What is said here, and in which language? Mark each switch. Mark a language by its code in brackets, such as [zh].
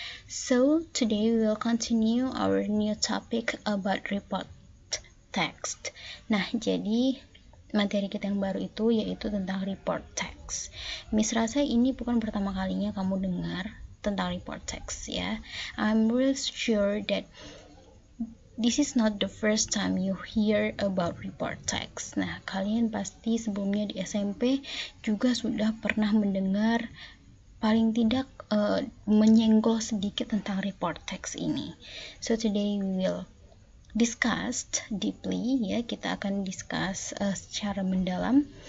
[en] So today we will continue our new topic about report text. [id] Nah, jadi materi kita yang baru itu yaitu tentang report text. Miss rasa ini bukan pertama kalinya kamu dengar tentang report text ya. [en] I'm really sure that this is not the first time you hear about report text. [id] Nah, kalian pasti sebelumnya di SMP juga sudah pernah mendengar paling tidak menyenggol sedikit tentang report text ini. [en] So today we will discussed deeply [id] ya, kita akan [en] discuss [id] secara mendalam.